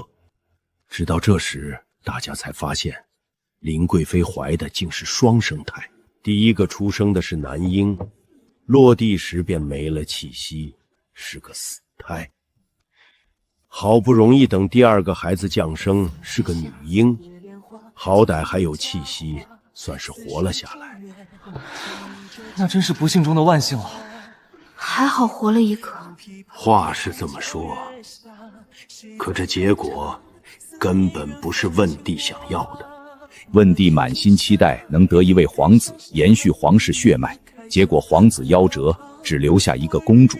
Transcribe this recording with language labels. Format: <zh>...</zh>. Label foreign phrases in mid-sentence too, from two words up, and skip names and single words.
<zh>直到這時，大家才發現，林貴妃懷的竟是雙生胎。第一個出生的是男嬰， 落地時便沒了氣息，是個死胎。好不容易等第二個孩子降生，是個女嬰，好歹還有氣息，算是活了下來。那真是不幸中的萬幸了。還好活了一个。話是這麼說，可這結果根本不是問帝想要的。問帝滿心期待能得一位皇子，延續皇室血脈，結果皇子夭折，只留下一個公主。</zh>